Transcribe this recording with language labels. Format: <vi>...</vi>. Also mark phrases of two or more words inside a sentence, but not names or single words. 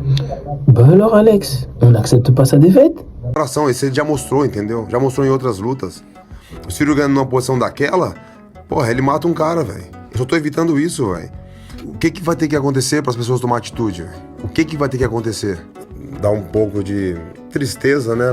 <fr>Bah alors Alex, on n'accepte pas sa défaite?</fr> <pt>Esse ele já mostrou, entendeu? Já mostrou em outras lutas. O Ciryl ganhando numa posição daquela, porra, ele mata um cara, velho. Eu só tô evitando isso, velho. O que vai ter que acontecer para as pessoas tomar atitude, velho? O que vai ter que acontecer? Dá um pouco de tristeza, né?</pt>